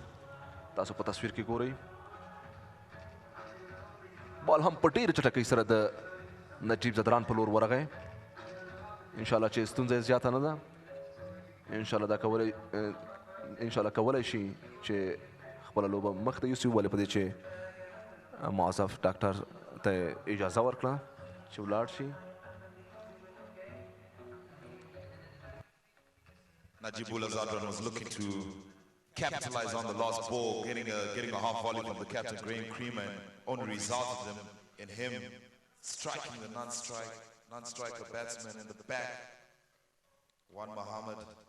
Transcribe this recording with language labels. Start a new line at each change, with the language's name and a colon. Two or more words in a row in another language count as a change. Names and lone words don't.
Pashto: تاسو په تصویر کې ګورئ بال هم په ډېره چټکۍ سره د نجیب زدران په لور ورغی. انشاءالله چې ستونزه یې زیاته نه ده. انشاءالله کولی شي چې خپله لوبه مخ ته یوسي. ولې په دې چې معذف ډاکټر ته اجازه ورکړه چې ولاړ شي.
English: Najibullah Zadran was looking to capitalize on the last ball, getting a half volley from the captain, Graham Creamer, and only resulted in him striking the non-striker batsman in the back, Wan Muhammad.